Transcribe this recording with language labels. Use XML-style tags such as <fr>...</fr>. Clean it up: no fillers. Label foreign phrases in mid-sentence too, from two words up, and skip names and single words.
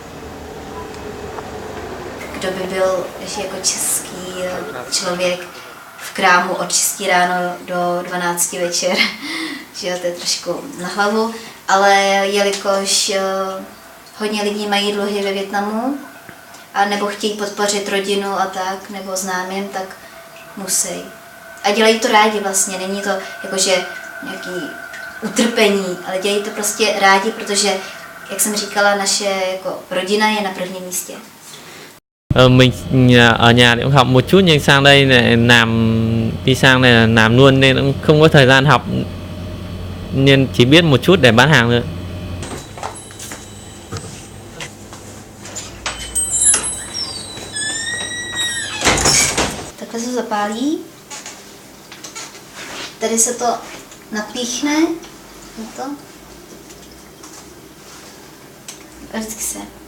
<cs>Kdo by byl ještě jako český člověk v krámu od 6 ráno do 12 večer, že jo, to je trošku na hlavu, ale jelikož hodně lidí mají dluhy ve Vietnamu, a nebo chtějí podpořit rodinu a tak, nebo známým, tak musí. A dělají to rádi vlastně, není to jakože nějaký utrpení, ale dělají to prostě rádi, protože, jak jsem říkala, naše jako rodina je na prvním místě.</cs> <vi>Mình ở nhà cũng học một chút nhưng sang đây lại đi sang đây là làm luôn nên cũng không có thời gian học nên chỉ biết một chút để bán hàng thôi.</vi> <cs>Takhle se zapálí. Tady se to napíchne. Na to. A vždycky se.</cs>